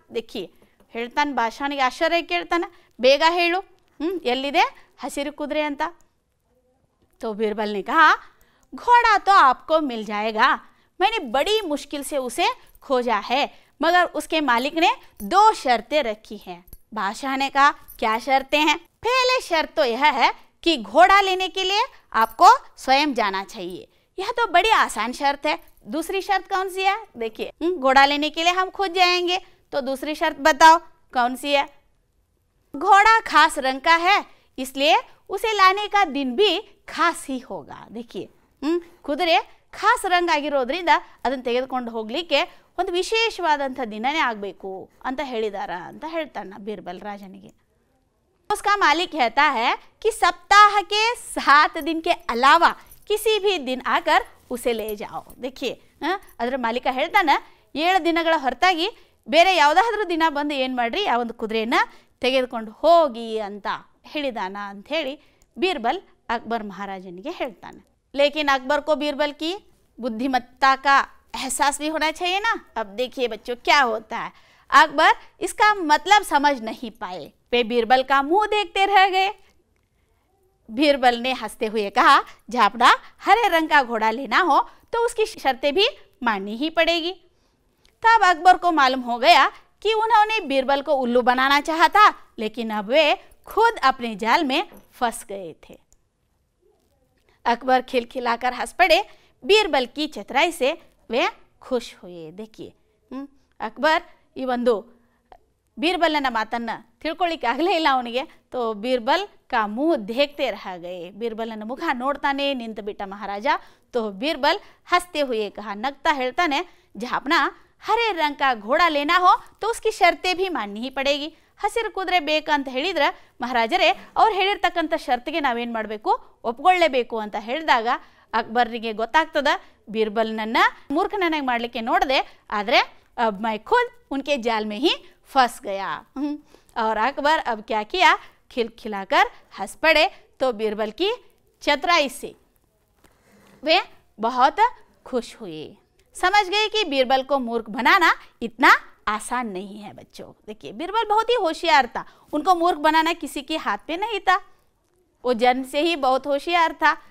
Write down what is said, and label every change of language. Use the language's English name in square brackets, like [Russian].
[Kannada] देखिए ಹೇಳ್ತಾನೆ ಬಾದಶಾಹನಿಗೆ ಆಶ್ಚರ್ಯ ಕೇಳ್ತಾನೆ, ಬೇಗ ಹೇಳು ಎಲ್ಲಿದೆ ಹಸಿರು ಕುದುರೆ ಅಂತ। [Hindi] तो बीरबल ने कहा घोड़ा तो आपको मिल जाएगा, मैंने बड़ी मुश्किल से उसे खोजा है, मगर उसके मालिक ने 2 शर्तें रखी हैं। बादशाह ने कहा क्या शर्तें हैं? पहले शर्त तो यह है कि घोड़ा लेने के लिए आपको स्वयं जाना चाहिए, यह तो बड़ी आसान शर्त है। दूसरी शर्त कौन सी है? देखिए घोड़ा लेने के लिए हम खुद जाएंगे, तो दूसरी शर्त बताओ कौन सी है? घोड़ा खास रंग का है, इसलिए उसे लाने का दिन भी खास ही होगा। [Kannada] देखिए ಕುದುರೆ ಖಾಸ್ ರಂಗ್ ಆಗಿರೋದ್ರಿಂದ ಅದನ್ನು ತೆಗೆದುಕೊಂಡು ಹೋಗಲಿಕ್ಕೆ ಒಂದು ವಿಶೇಷವಾದಂಥ ದಿನನೇ ಆಗಬೇಕು ಅಂತ ಹೇಳಿದಾರ ಅಂತ ಹೇಳ್ತಾನೆ बीरबल राजनिगे। [Hindi] उसका मालिक कहता है कि सप्ताह के 7 दिन के अलावा किसी भी दिन आकर उसे ले जाओ। [Kannada] देखिए ಅದರ ಮಾಲೀಕ ಹೇಳ್ತಾನೆ 7 ದಿನಗಳ ಹೊರತಾಗಿ ಬೇರೆ ಯಾವುದಾದ್ರೂ ದಿನ ಬಂದು ಏನು ಮಾಡ್ರಿ ಆ ಒಂದು ಕುದುರೆಯನ್ನು ತೆಗೆದುಕೊಂಡು ಹೋಗಿ ಅಂತ ಹೇಳಿದಾನ ಅಂತ ಹೇಳಿ बीरबल अकबर महाराजनिगे ಹೇಳ್ತಾನೆ। [Hindi] लेकिन अकबर को बीरबल की बुद्धिमत्ता का एहसास भी होना चाहिए ना। अब देखिए बच्चों क्या होता है, अकबर इसका मतलब समझ नहीं पाए, वे बीरबल का मुंह देखते रह गए। बीरबल ने हंसते हुए कहा झापना हरे रंग का घोड़ा लेना हो तो उसकी शर्तें भी माननी ही पड़ेगी। तब अकबर को मालूम हो गया कि उन्होंने बीरबल को उल्लू बनाना चाहा था, लेकिन अब वे खुद अपने जाल में फंस गए थे। अकबर खिलखिलाकर हंस पड़े, बीरबल की चतुराई से वे खुश हुए। [Kannada] देखिए अकबर ಈ ಒಂದು ಬೀರ್ಬಲ್ನ ಮಾತನ್ನು ತಿಳ್ಕೊಳ್ಳಿಕ್ಕೆ ಆಗಲೇ ಇಲ್ಲ ಅವನಿಗೆ। [Hindi] तो बीरबल का मुँह देखते रह गए, बीरबलನ [Kannada] ಮುಖ ನೋಡ್ತಾನೆ ನಿಂತು ಬಿಟ್ಟ ಮಹಾರಾಜ। [Hindi] तो बीरबल हंसते हुए कहा, नगता ಹೇಳ್ತಾನೆ झापना हरे रंग का घोड़ा लेना हो तो उसकी शर्तें भी माननी ही पड़ेगी। [Kannada] ಹಸಿರು ಕುದುರೆ ಬೇಕಂತ ಹೇಳಿದ್ರೆ ಮಹಾರಾಜರೇ ಅವ್ರು ಹೇಳಿರ್ತಕ್ಕಂಥ ಶರ್ತಿಗೆ ನಾವೇನು ಮಾಡಬೇಕು, ಒಪ್ಕೊಳ್ಳೇಬೇಕು ಅಂತ ಹೇಳಿದಾಗ ಅಕ್ಬರ್ರಿಗೆ ಗೊತ್ತಾಗ್ತದ बीरबलನನ್ನು ಮೂರ್ಖನನ್ನಾಗಿ ಮಾಡಲಿಕ್ಕೆ ನೋಡಿದೆ, ಆದರೆ [Hindi] अब मैं खुद उनके जाल में ही फंस गया। और अकबर अब क्या किया, खिलखिलाकर हंस पड़े। तो बीरबल की चतुराई से वे बहुत खुश हुए, समझ गए कि बीरबल को मूर्ख बनाना इतना आसान नहीं है बच्चों। देखिए बीरबल बहुत ही होशियार था, उनको मूर्ख बनाना किसी के हाथ पे नहीं था, वो जन्म से ही बहुत होशियार था।